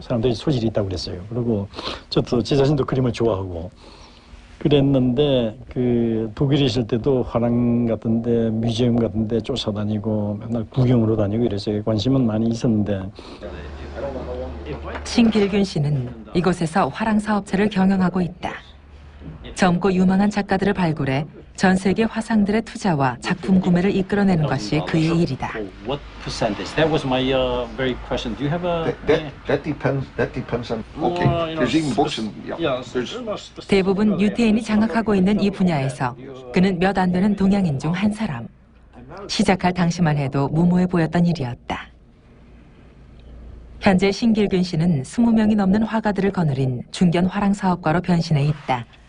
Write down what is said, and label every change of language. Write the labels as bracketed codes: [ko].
[ko] 사람들이 소질이 있다고 그랬어요. 그리고 저도 제 자신도 그림을 좋아하고 그랬는데 그 독일에 있을 때도 화랑 같은데 뮤지엄 같은데 쫓아다니고 맨날 구경으로 다니고 이래서 관심은 많이 있었는데. 신길균 씨는 이곳에서 화랑 사업체를 경영하고 있다. 젊고 유망한 작가들을 발굴해 전 세계 화상들의 투자와 작품 구매를 이끌어내는 것이 그의 일이다. [en] What percentage? That was my very question. Do you have a? That depends on. Okay, there's even books and yeah. [ko] 대부분 유태인이 장악하고 있는 이 분야에서 그는 몇 안 되는 동양인 중 한 사람. 시작할 당시만 해도 무모해 보였던 일이었다. 현재 신길균 씨는 20명이 넘는 화가들을 거느린 중견 화랑 사업가로 변신해 있다.